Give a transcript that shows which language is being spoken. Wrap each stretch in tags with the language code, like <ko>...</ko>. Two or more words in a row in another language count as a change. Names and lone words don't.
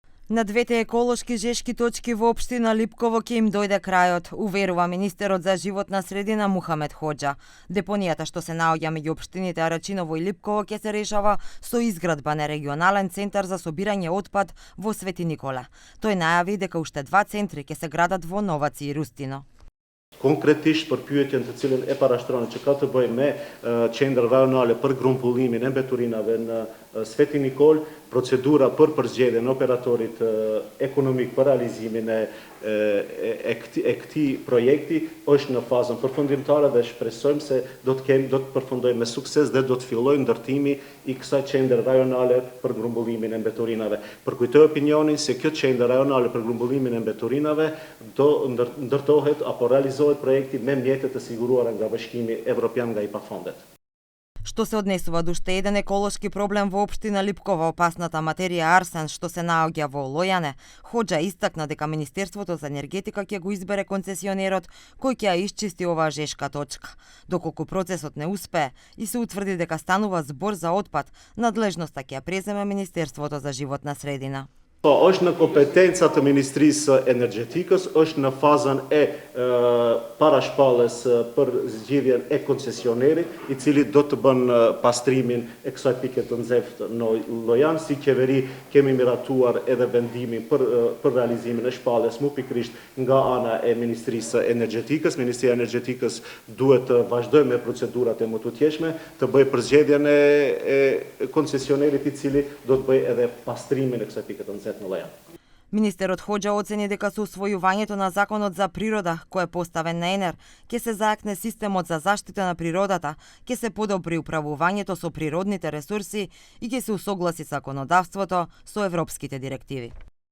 <mk>На двете еколошки жешки точки во општина Липково ќе им дојде крајот, уверува министерот за животна средина Мухамед Хоџа. Депонијата што се наоѓа меѓу општините Арачиново и Липково ќе се решава со изградба на регионален центар за собирање отпад во Свети Николе. Тој најави дека уште 2 центри ќе се градат во Новаци и Рустино.</mk> <sq>Konkretisht për pyetjen të cilën e parashtronë që ka të bëjë me qendra rajonale për grumbullimin e mbeturinave në Sveti Nikol, procedura për përzgjedhjen e operatorit ekonomik për realizimin e këtij projekti është në fazën përfundimtare dhe shpresojmë se do të përfundojë me sukses dhe do të fillojë ndërtimi i kësaj qendre rajonale për grumbullimin e mbeturinave. Përkujtoj opinionin se kjo qendër rajonale për grumbullimin e mbeturinave do ndërtohet apo realizohet projekti me mjete të siguruara nga Bashkimi Evropian nga IPA fondet.</sq> <mk>Што се однесува до уште еден еколошки проблем во општина Липково, опасната материја арсен што се наоѓа во Лојане, Хоџа истакна дека Министерството за енергетика ќе го избере концесионерот кој ќе ја исчисти оваа жешка точка. Доколку процесот не успее и се утврди дека станува збор за отпад, надлежноста ќе ја преземе Министерството за животна средина.</mk> <sq>Po, është në kompetenca të Ministrisë Energjetikës, është në fazën e parashpalljes për zgjidhjen e koncesionerit, i cili do të bën pastrimin e kësaj pike të nxehtë në Lojan. Si qeveri kemi miratuar edhe vendimin për realizimin e shpalljes mu pikërisht nga ana e Ministrisë Energjetikës. Ministria e Energjetikës duhet të vazhdojë me procedurat e mëtutjeshme, të bëjë përzgjedhjen e koncesionerit i cili do të bëjë edhe pastrimin e kësaj pike të nxehtë.</sq> <mk>Министерот Хоџа оцени дека со усвојувањето на законот за природа, кој е поставен на ЕНЕР, ќе се заакне системот за заштита на природата, ќе се подобри управувањето со природните ресурси и ќе се усогласи законодавството со европските директиви.</mk>